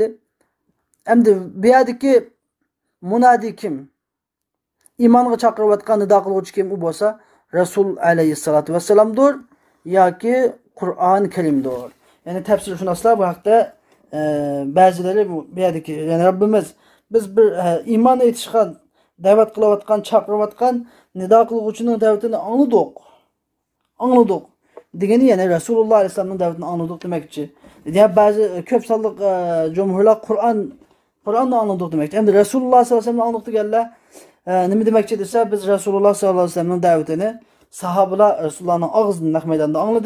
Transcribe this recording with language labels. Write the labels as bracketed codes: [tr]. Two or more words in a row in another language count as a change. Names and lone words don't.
[uz] Hamda bu yerdagi munadi kim? Imonga chaqirayotgan nido qiluvchi kim u bo'lsa, Rasul [ar] عليه الصلاة والسلام [uz] yoki Qur'oni Karimdir. Yani tafsirshunoslar bu haqda ba'zilari bu yerdagi, yani Rabbimiz biz bir iman etishgan, da'vat qilayotgan, chaqirayotgan nido qiluvchining da'vatini angladik degani, ya'ni Rasululloh alayhisolamning da'vatini angladik demakchi. Yani ba'zi ko'p sonli jumhurlar Qur'onni angladik demakchi. Endi Rasululloh [ar] صلى الله عليه وسلم [uz] angladik deganlar nima demakchi desa, biz Rasululloh [ar] صلى الله عليه وسلم [uz] da'vatini sahobalar Rasulullohning og'zidan naq maydonda angladi.